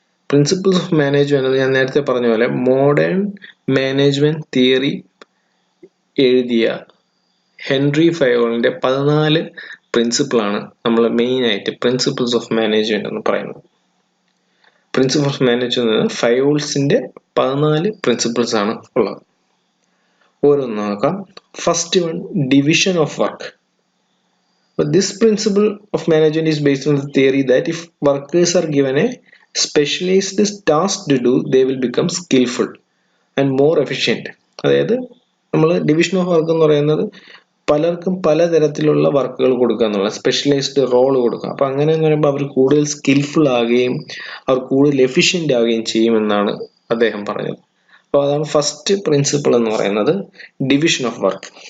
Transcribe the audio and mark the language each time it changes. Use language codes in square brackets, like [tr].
[ml] Principles of management ഞാൻ നേരത്തെ പറഞ്ഞ പോലെ മോഡേൺ മാനേജ്മെന്റ് തിയറി എഴുതിയ ഹെൻറി ഫയോളിന്റെ 14 പ്രിൻസിപ്പിളാണ് നമ്മൾ മെയിൻ ആയിട്ട് പ്രിൻസിപ്പിൾസ് ഓഫ് മാനേജ്മെന്റ് എന്ന് പറയുന്നത്. പ്രിൻസിപ്പിൾ ഓഫ് മാനേജ്മെന്റ് ഫയോൾസിന്റെ 14 പ്രിൻസിപ്പിൾസ് ആണ് ഉള്ളത്. ഓരോന്ന് നോക്കാം. First one, division of work. [en] But this principle of management is based on the theory that if workers are given a specialized task to do, they will become skillful and more efficient. [ml] അതായത് നമ്മൾ division of work എന്ന് പറയുന്നത് പലർക്കും പലതരത്തിലുള്ള വർക്കുകൾ കൊടുക്കുക എന്നുള്ള specialised role കൊടുക്കുക. അപ്പം അങ്ങനെ എന്ന് പറയുമ്പോൾ അവർ കൂടുതൽ സ്കിൽഫുൾ ആകുകയും അവർ കൂടുതൽ എഫിഷ്യൻ്റ് ആവുകയും ചെയ്യുമെന്നാണ് അദ്ദേഹം പറഞ്ഞത്. അപ്പോൾ അതാണ് ഫസ്റ്റ് പ്രിൻസിപ്പിൾ എന്ന് പറയുന്നത്, ഡിവിഷൻ ഓഫ് വർക്ക്.